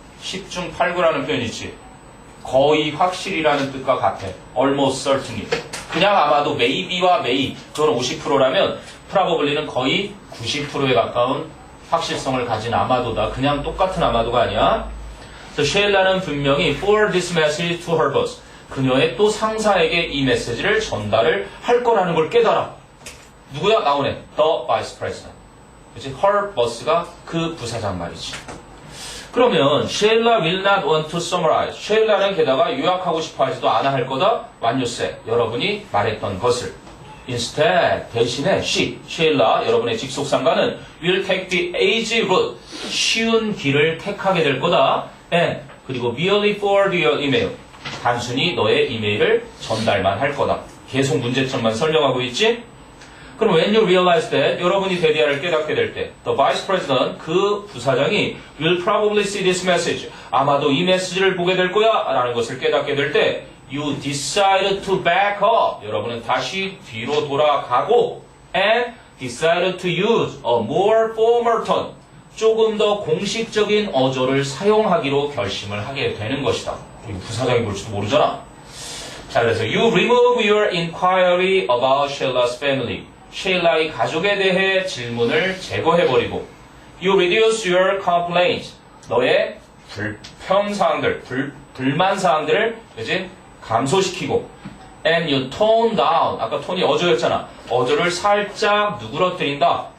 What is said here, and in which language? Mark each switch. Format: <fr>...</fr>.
<ko>10중 8구라는 표현이 있지. 거의 확실이라는 뜻과 같아.</ko> <en>almost certainly.</en> <ko>그냥 아마도 maybe와 may 그건 50%라면 probably는 거의 90%에 가까운 확실성을 가진 아마도다. 그냥 똑같은 아마도가 아니야. 셰일라는 분명히</ko> <en>forward this message to her boss.</en> <ko>그녀의 또 상사에게 이 메시지를 전달을 할 거라는 걸 깨달아. 누구야? 나오네.</ko> <en>The vice president.</en> <ko>그치? her boss가 그 부사장 말이지.</ko> <en>그러면 셰일라 will not want to summarize.</en> <ko>셰일라는 게다가 요약하고 싶어 하지도 않아 할 거다.</ko> <en>What you said.</en> <ko>여러분이 말했던 것을.</ko> <en>Instead,</en> <ko>대신에 셰일라, 여러분의 직속상가는</ko> <en>will take the easy route.</en> <ko>쉬운 길을 택하게 될 거다.</ko> <en>And, 그리고 merely forward your email.</en> <ko>단순히 너의 이메일을 전달만 할 거다. 계속 문제점만 설명하고 있지?</ko> <en>그럼 when you realize that,</en> <ko>여러분이 대리아를 깨닫게 될 때,</ko> <en>the vice president,</en> <ko>그 부사장이</ko> <en>will probably see this message.</en> <ko>아마도 이 메시지를 보게 될 거야. 라는 것을 깨닫게 될 때,</ko> <en>you decide to back up.</en> <ko>여러분은 다시 뒤로 돌아가고,</ko> <en>and decided to use a more formal tone.</en> <ko>조금 더 공식적인 어조를 사용하기로 결심을 하게 되는 것이다. 이거 부사장이 볼지도 모르잖아.</ko> <en>자, 그래서 you remove your inquiry about Sheila's family.</en> <ko>셰일라의 가족에 대해 질문을 제거해버리고</ko> <en>you reduce your complaints.</en> <ko>너의 불평사항들, 불만사항들을 이제 감소시키고</ko> <en>and you tone down.</en> <ko>아까 톤이 어조였잖아. 어조를 살짝 누그러뜨린다.</ko>